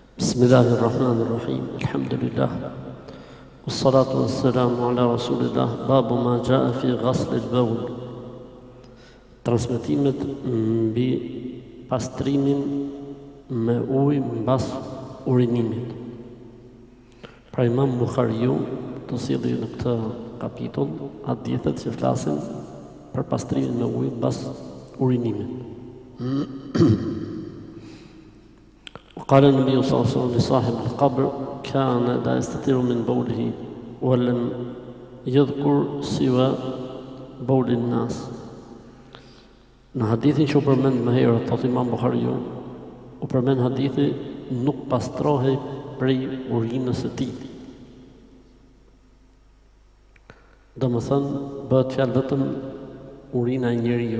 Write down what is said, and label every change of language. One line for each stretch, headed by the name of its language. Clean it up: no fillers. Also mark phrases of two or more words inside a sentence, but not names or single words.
Arabic: بسم الله الرحمن الرحيم الحمد لله والصلاة والسلام على رسول الله باب ما جاء في غسل البول.
Albanian: Transmetimet mbi pastrimin me ujë mbas urinimit. Pra Imam Buhariu të sjellë në këtë kapitull hadithet që flasin për pastrimin me ujë mbas urinimit.
Arabic: قال النبي صلى الله عليه وسلم لصاحب القبر كان لا يستتر من بوله ولم يذكر سوى بول الناس.
Albanian: Në hadithin që u përmend më herët, thot Imam Buhariu, u përmend hadithi nuk pastrohej prej urinës së tij. Domethënë bëhet fjalë vetëm urina e njeriu.